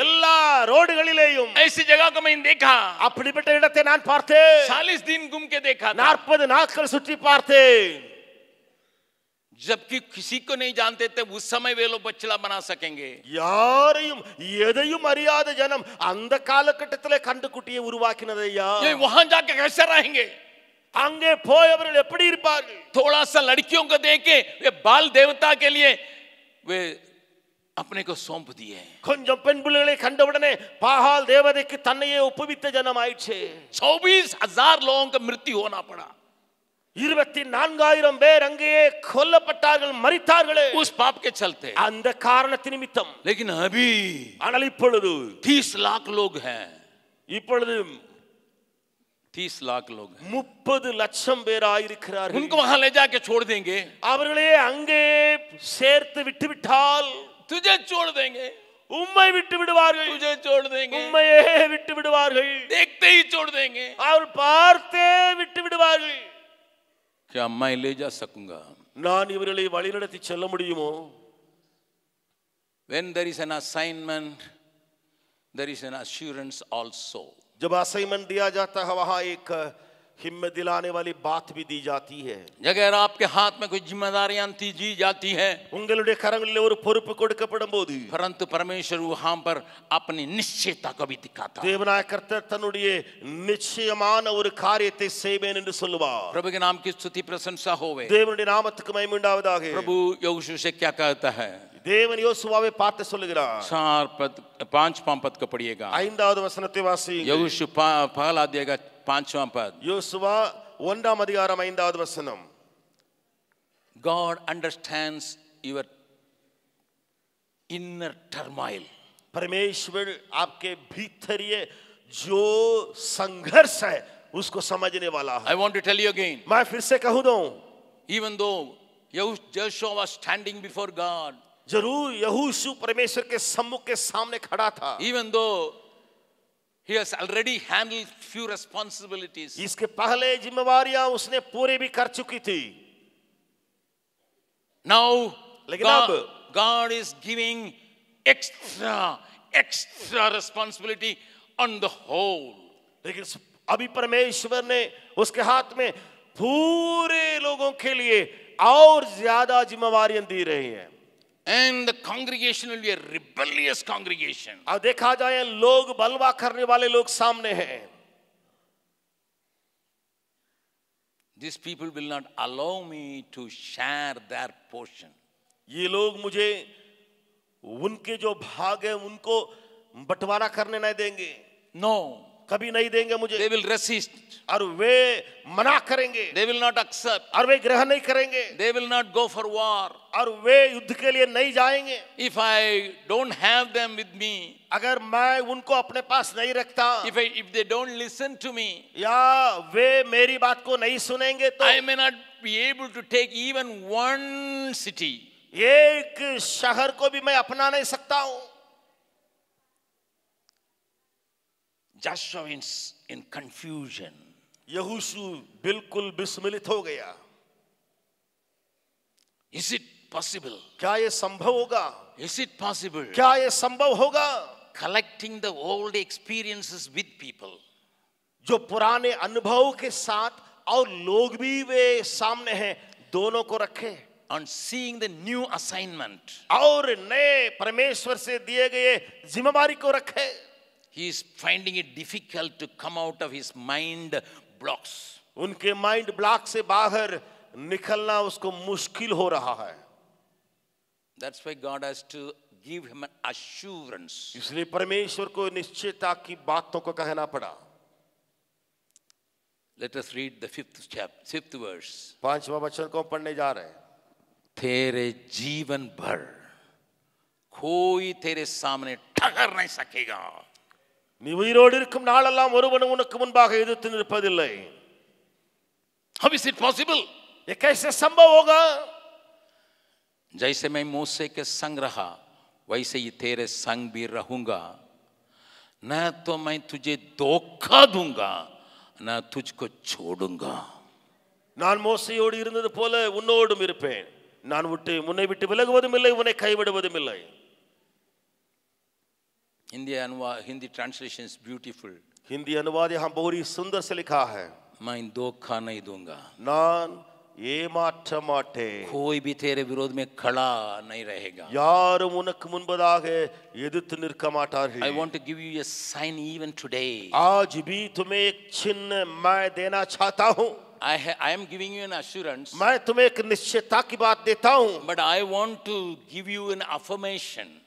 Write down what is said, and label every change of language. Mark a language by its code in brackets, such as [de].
[ta] எல்லா ரோடுகளிலேயும் [hi] ऐसी जगह को मैं देखा। [ta] அப்படிப்பட்ட இடத்தை நான் பார்த்தேன். [hi] 40 दिन घूम के देखा था, [ta] 40 நாட்கள் சுற்றி பார்த்தேன். [hi] जबकि किसी को नहीं जानते थे उस समय वे लोग बछड़ा बना सकेंगे। [ta] யாரையும் எதையும் அறியாத ஜனம் அந்த காலகட்டத்திலே கண்டுக்குட்டியை உருவாக்கினதையா. [hi] ये वहां जाके कैसे रहेंगे? [ta] அங்கே போய் அவர்கள் எப்படி இருப்பார்கள்? [hi] थोड़ा सा लड़कियों को देखे वे बाल देवता के लिए वे अपने को सौंप दिए। [ta] கொஞ்சம் பெண் பிள்ளைகளை கண்டவுடனே பாகால் தேவதைக்கு தன்னையே ஒப்புவித்த ஜனம் ஆயிடுச்சு. [hi] 24,000 लोगों का मृत्यु होना पड़ा। [ta] 24,000 பேர் அங்கேயே கொல்லப்பட்டார்கள், மரித்தார்களே [hi] उस पाप के चलते। [ta] அந்த காரணத்தின் நிமித்தம். [hi] लेकिन अभी [ta] ஆனால் இப்பொழுது [hi] 30 लाख लोग हैं, [ta] இப்பொழுது [hi] 30 लाख लोग हैं। [ta] 30 லட்சம் பேர் ஆயிருக்கிறார்கள். [hi] उनको वहां ले जाके छोड़ देंगे, [ta] அவர்களே அங்கே சேர்த்து விட்டு விட்டால் [hi] तुझे छोड़ देंगे, [ta] உம்மை விட்டு விடுவார்கள், [hi] तुझे छोड़ देंगे, [ta] உம்மையே விட்டு விடுவார்கள், [hi] देखते ही छोड़ देंगे। [ta] அவர் பார்த்தே விட்டு விடுவார்கள். [hi] क्या मैं ले जा सकूंगा? [ta] நான் இவர்களை வழிநடத்தி செல்ல முடியுமோ? [en] When there is an assignment, there is an assurance also. [hi] जब असाइनमेंट दिया जाता है वहां एक हिम्मत दिलाने वाली बात भी दी जाती है. अगर आपके हाथ में कोई जिम्मेदारियां दी जाती है, [ta] உங்களுடைய கரங்களிலே ஒரு பொறுப்பு கொடுக்கப்படும்போது [hi] परंतु परमेश्वर वहां पर अपनी निश्चयता को भी दिखाता है। [ta] தேவனாய கர்த்தர் தன்னுடைய நிச்சயமான ஒரு காரியத்தை செய்வேன் என்று சொல்லுவார். [hi] प्रभु के नाम की स्तुति प्रशंसा होवे। [ta] தேவனுடைய நாமத்துக்கு மகிமை உண்டாவதாக. [hi] प्रभु यहोशू से क्या कहता है? [ta] தேவன் யோசுவாவை பார்த்து சொல்லுகிறார். [hi] 5वां पद को पढ़िएगा। [ta] 5வது வசனத்தை வாசியுங்கள். [hi] यहोशू पहला अध्याय का 5वां पद। [ta] யோசுவா 1ஆம் அதிகாரம் 5வது வசனம். [en] God understands your inner turmoil. [hi] परमेश्वर आपके भीतरीय जो संघर्ष है उसको समझने वाला है. [en] I want to tell you again. [hi] मैं फिर से कहूं दूं, [en] Even though Joshua was standing before God, [hi] जरूर यहोशू परमेश्वर के सम्मुख के सामने खड़ा था. [en] even though he has already handled few responsibilities, [hi] इसके पहले जिम्मेवारियां उसने पूरे भी कर चुकी थी. [en] now [hi] लेकिन [en] God is giving extra responsibility on the whole. [hi] लेकिन अभी परमेश्वर ने उसके हाथ में पूरे लोगों के लिए और ज्यादा जिम्मेवारियां दी रही हैं. [en] And the congregation will be a rebellious congregation. [hi] अब देखा जाए लोग बलवा करने वाले लोग सामने हैं. [en] These people will not allow me to share their portion. [hi] ये लोग मुझे उनके जो भाग है उनको बंटवारा करने नहीं देंगे, [en] No, [hi] कभी नहीं देंगे मुझे। [en] they will resist. [hi] और वे मना करेंगे, [en] They will not accept. [hi] और वे ग्रहण नहीं करेंगे, [en] They will not go for war. [hi] और वे युद्ध के लिए नहीं जाएंगे। [en] If I don't have them with me, [hi] अगर मैं उनको अपने पास नहीं रखता, [en] if they don't listen to me, [hi] या वे मेरी बात को नहीं सुनेंगे, तो [en] I may not be able to take even one city. [hi] एक शहर को भी मैं अपना नहीं सकता हूं। [en] Joshua is in confusion. [hi] यहोशू बिल्कुल विस्मित हो गया। [en] Is it possible? [hi] क्या ये संभव होगा? [en] Is it possible? [hi] क्या ये संभव होगा? [en] Collecting the old experiences with people. [hi] जो पुराने अनुभव के साथ और लोग भी वे सामने हैं, दोनों को रखे [en] On seeing the new assignment, [hi] और नए परमेश्वर से दिए गए जिम्मेदारी को रखे। [en] he is finding it difficult to come out of his mind blocks. [hi] उनके माइंड ब्लॉक से बाहर निकलना उसको मुश्किल हो रहा है। [en] That's why God has to give him an assurance. [hi] इसलिए परमेश्वर को निश्चयता की बातों को कहना पड़ा। [en] Let us read the fifth verse. [hi] 5वां वचन को पढ़ने जा रहे हैं। तेरे जीवन भर कोई तेरे सामने ठहर नहीं सकेगा. [ta] நீ உயிரோடு இருக்கும் நாளெல்லாம் ஒருவனும் உனக்கு முன்பாக எதிர்த்து நிற்பதில்லை। [en] How is it possible? [hi] ये कैसे संभव होगा? जैसे मैं मूसे के संग रहा वैसे ही तेरे संग भी रहूंगा, न तो मैं तुझे धोखा दूंगा न तुझको छोड़ूंगा. [ta] நான் மோசேயோடு இருந்தது போல உன்னோடும் இருப்பேன், நான் உன்னை விட்டு விலகுவதும் இல்லை, உன்னை கைவிடுவதும் இல்லை. [en] Hindi translation is beautiful. [hi] Hindi अनुवाद यहाँ बहुत ही सुंदर से लिखा है। मैं धोखा नहीं दूंगा, [ta] நான் ஏமாற்ற மாட்டேன், [hi] कोई भी तेरे विरोध में खड़ा नहीं रहेगा. [ta] யாரும் உனக்கு முன்பதாக எதிர்த்து நிற்க மாட்டார்கள்। [en] I want to give you a sign even today. [hi] आज भी तुम्हें एक चिन्ह मैं देना चाहता हूँ। [en] I am giving you an assurance, [hi] मैं तुम्हें एक निश्चयता की बात देता हूँ, [en] but I want to give you an affirmation.